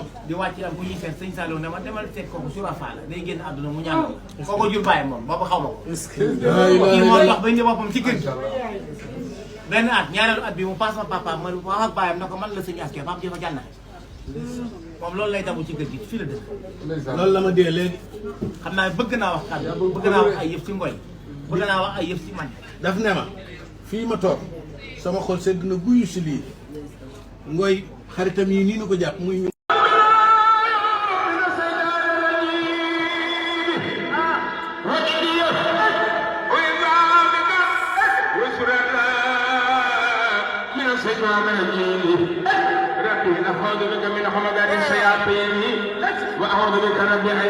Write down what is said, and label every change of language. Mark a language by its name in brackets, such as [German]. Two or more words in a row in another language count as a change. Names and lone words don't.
[Wolof] di wàcc am ku ñuy seet Serigne Saliou ne ma demal seet kooku surafa la day génn àdduna mu ñaan kooku jur baayam moom boobu xaw ma ko kii moo dox ba ñu boppam ci kër gi benn at ñaareelu at bi mu paas ma papa ma wax ak baayam ne ko man la sëñ Aska papa ji fa jànna moom loolu lay damu ci kër gi fii la dëkk loolu la ma dee léegi xam naa bëgg naa wax kàddu bëgg naa wax ay yëf ci ngoy bëgg naa wax ay yëf ci man daf ne ma fii ma toog sama xol sedd na guyu si lii ngoy xaritam yi nii nu ko jàpp muy [Arabic] أعوذ بك من همزات الشياطين وأعوذ بك رب أن